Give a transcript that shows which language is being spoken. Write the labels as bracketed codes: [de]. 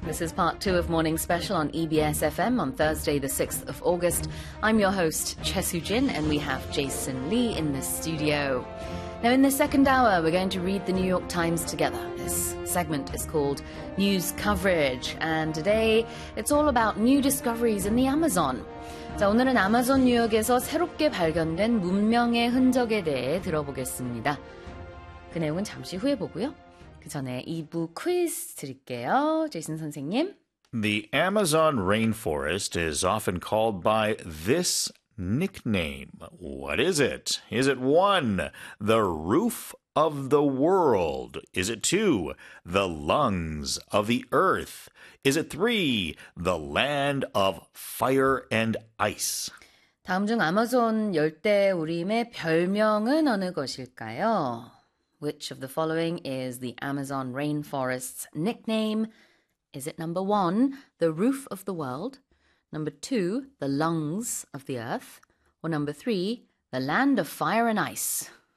[en] This is part two of Morning Special on EBS FM on Thursday, the 6th of August. I'm your host, Chesu Jin, and we have Jason Lee in the studio. Now, in the second hour, we're going to read the New York Times together. This segment is called News Coverage, and today it's all about new discoveries in the Amazon. [ko] 자, 오늘은 아마존 뉴욕에서 새롭게 발견된 문명의 흔적에 대해 들어보겠습니다. 그 내용은 잠시 후에 보고요. 그 전에 2부 퀴즈 드릴게요. 제이슨 선생님. [en] The Amazon rainforest is often called by this nickname. What is it? Is it 1. The roof of the world? Is it 2. The lungs of the earth? Is it 3. The land of fire and ice? [ko] 다음 중 아마존 열대우림의 별명은 어느 것일까요? [en] Which of the following is the Amazon rainforest's nickname? Is it number 1, the roof of the world? Number 2, the lungs of the earth? Or number 3, the land of fire and ice?